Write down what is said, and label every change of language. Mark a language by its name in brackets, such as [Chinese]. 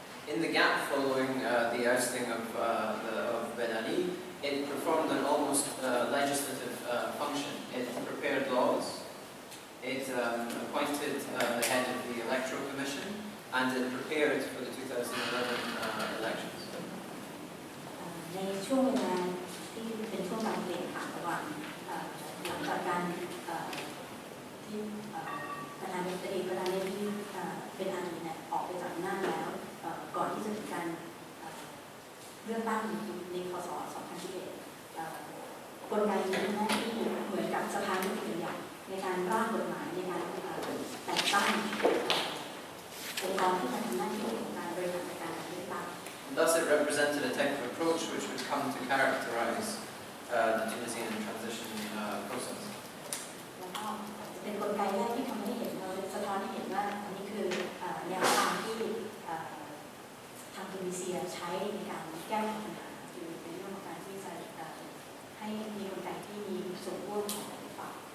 [English] In the gap following the ousting of Ben Ali, it performed an almost legislative function. It prepared laws, it appointed the head of the Electoral Commission, and it prepared for the 2011 elections. [Thai] ในช่วงเวลาที่เป็นช่วงการเปลี่ยนผ่านระหว่างหลังจากการที่ประธานาธิบดีเป็นอาลีเนี่ยออกไปจากอำนาจแล้วก่อนที่จะมีการเลือกตั้งในคศ 2011 กลไกนี้ทำหน้าที่เหมือนกับสภานิติบัญญัติในการร่างกฎหมายในการแต่งตั้งองค์กรที่จะทำหน้าที่ของการบริหารจัดการเลือกตั้ง [English] Thus, it represented a type of approach which would come to characterize the Tunisian transition process. [Thai] แล้วก็เป็นกลไกแรกที่ทำให้เห็นเราสะท้อนให้เห็นว่าอันนี้คือแนวทางที่ทางตูนิเซียใช้ในการแก้ไขปัญหาคือเป็นเรื่องของการที่จะให้มีกลไกที่มีส่วนร่วมของฝ่าย